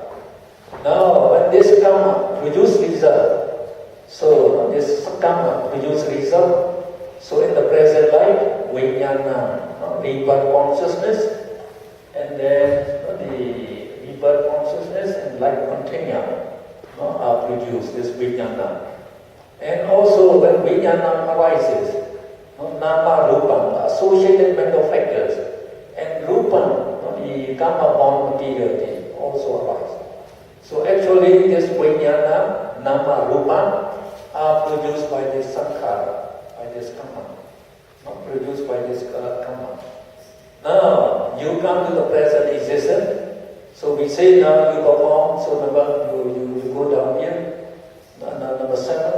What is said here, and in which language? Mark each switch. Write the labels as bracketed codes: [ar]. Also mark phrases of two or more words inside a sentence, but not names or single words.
[en] Now when this karma produce result, so this karma produce result, so in the present life, vijnana, rebirth consciousness, and then the rebirth consciousness and life continue are produced, this vijnana. And also when vijnana arises, [pi] nama rupa, [en] associated mental factors, and rupa, the karma born materiality also arise. So actually this [pi] vijnana, nama rupa [en] are produced by this sankhara, by this karma, not produced by this karma. Now you come to the present existence. So we say now you perform, so you go down here, number 7.